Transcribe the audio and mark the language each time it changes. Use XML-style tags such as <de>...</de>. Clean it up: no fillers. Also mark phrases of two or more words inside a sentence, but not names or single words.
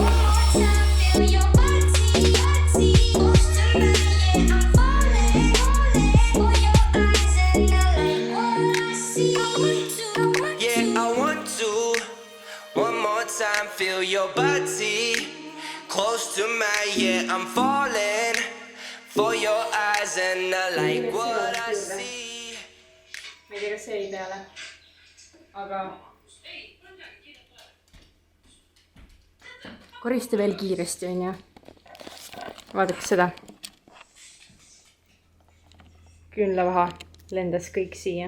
<en>Feel your body close to mine, yeah, I'm falling for your eyes and I like what I see.</en> <et>Ma ei tea, kas see ei peale, aga korista veel kiiresti, on ju. Vaadake seda. Küünlavaha lendas kõik siia.</et>